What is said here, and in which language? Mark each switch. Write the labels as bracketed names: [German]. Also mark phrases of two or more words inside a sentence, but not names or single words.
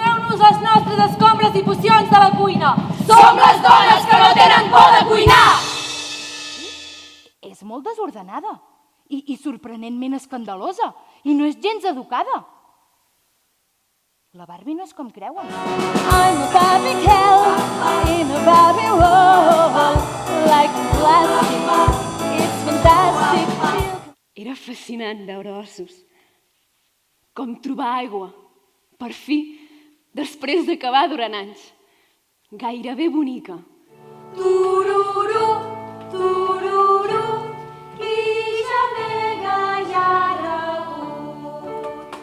[Catalan] Menjant-nos les nostres escombres i pocions de la cuina. Som les dones que no tenen por de cuinar! És molt desordenada i sorprenentment escandalosa i no és gens educada. La Barbie no és com creuen. [English] I'm a Barbie girl in a Barbie world, like plastic, it's fantastic. [Catalan] Era fascinant veure ossos. Com trobar aigua, per fi, després d'acabar durant anys. Gairebé bonica. Tururú, tururú, qui ja nega ja rebut.